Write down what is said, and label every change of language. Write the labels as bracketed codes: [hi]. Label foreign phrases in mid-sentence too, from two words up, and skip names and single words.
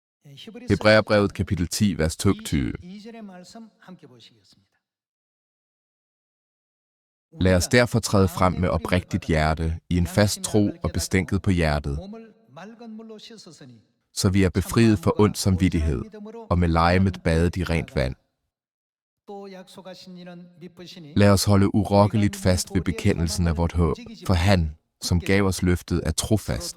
[da] Hebræerbrevet kapitel 10, vers 22. [ko] 22절의 말씀 함께 보시겠습니다. [da] Lad os derfor træde frem med oprigtigt hjerte, i en fast tro og bestænket på hjertet, så vi er befriet for ond samvittighed, og med legemet badet i rent vand. Lad os holde urokkeligt fast ved bekendelsen af vort håb, for han, som gav os løftet, er trofast.